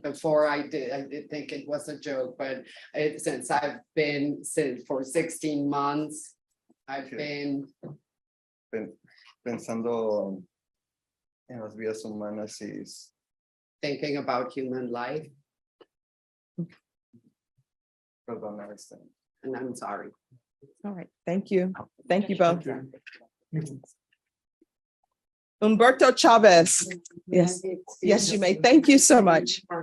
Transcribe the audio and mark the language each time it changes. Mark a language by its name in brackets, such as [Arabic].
[English] Before I did think it was a joke, but since I've been for 16 months, I've been [Spanish] Pensando en las vidas humanas y [English] thinking about human life, [Spanish] perdonar [English] and I'm sorry. All right. Thank you. Thank you both. Thank you. Humberto Chavez. Yes. Yes, you may. Thank you so much.